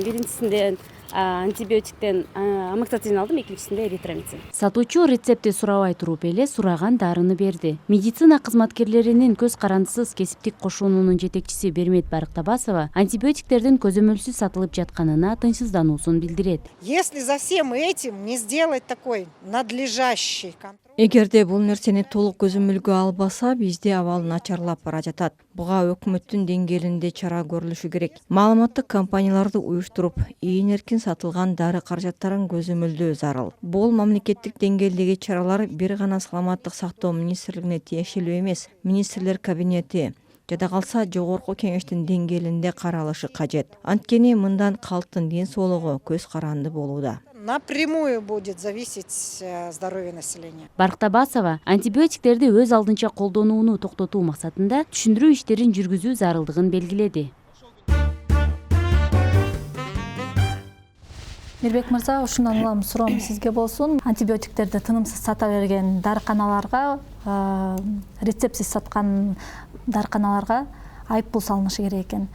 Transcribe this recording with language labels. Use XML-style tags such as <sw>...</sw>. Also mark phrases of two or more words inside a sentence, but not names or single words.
<ky>Биринчисинде антибиотиктен амоксициллин алдым, экинчисинде эритромицин. Сатуучу рецепти сурабай туруп эле сураган дарыны берди. Медицина кызматкерлеринин көз карандысыз кесиптик кошунунун жетекчиси Бермет Барыктабасова антибиотиктердин көзөмөлсүз сатылып жатканына тынчсыздануусун билдирет.</ky> <ru>Если за всем этим не сделать такой надлежащий контроль.</ru> <ky>Эгерде бул нерсени толук көзөмөлгө албаса, бизде абал начарлап бара жатат. Буга өкмөттүн деңгээлинде чара көрүлүшү керек. Маалыматтык кампанияларды уюштуруп, ийин эркин сатылган дары каражаттарын көзөмөлдөө зарыл. Бул мамлекеттик деңгээлдеги чаралар бир гана саламаттык сактоо министрлигине тиешелүү эмес, министрлер кабинети жада калса жогорку кеңештин деңгээлинде каралышы кажет. Анткени мындан калктын ден соолугу көз каранды болууда.</ky> <ru>Напрямую будет зависеть здоровье населения.</ru> <ky>Барктабасова антибиотиктерди өз алдынча колдонууну токтотуу максатында түшүндүрүү иштерин жүргүзүү зарылдыгын белгиледи. Мирбек мырза, ушундан улам суроом сизге болсун. Антибиотиктерди тынымсыз сата берген дарыканаларга, рецептсиз саткан дарыканаларга айыппул салынышы керек экен.</ky>